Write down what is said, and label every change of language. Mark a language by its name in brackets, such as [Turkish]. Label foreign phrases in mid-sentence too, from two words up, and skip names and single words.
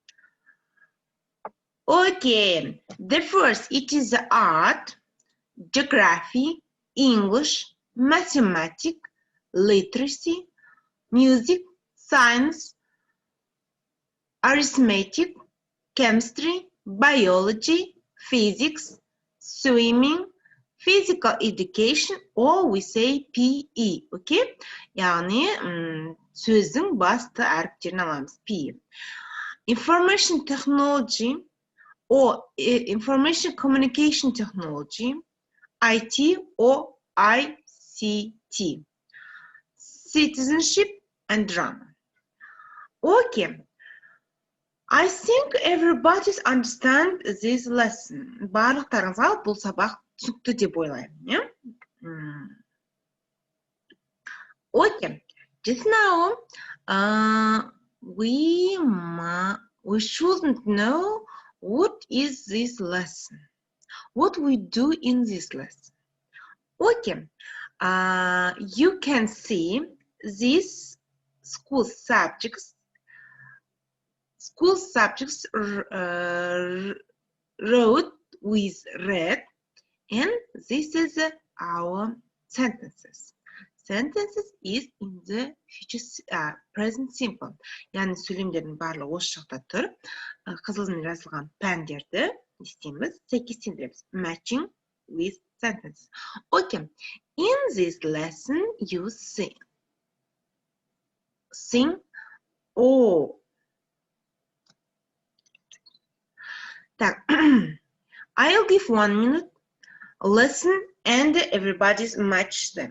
[English] Okay, the first, it is art, geography, English, mathematics, literacy, music, science, arithmetic, chemistry, biology, physics, swimming, physical education, or we say PE, okay? [Kazakh] Yani sözün басты әріптерін аламыз, [English] PE. Information technology or information communication technology, IT or ICT. Citizenship and drama. Okay. I think everybody understand this lesson. [Kazakh] Барлықтарыңызға бұл сабақ түсінікті деп ойлаймын. [English] Okay. Just now, we shouldn't know what is this lesson. What we do in this lesson. Okay. You can see these school subjects. School subjects wrote with red, and this is our sentences. Sentences is in the future present simple. [Kazakh] Yani сөйлемдердің барлығы осы жақта тұр. Қызылмен жазылған пәндерді не істейміз? Сәйкестендіреміз. [English] Matching with sentences. Okay. In this lesson, you sing. Sing or I'll give 1 minute, listen, and everybody's match them.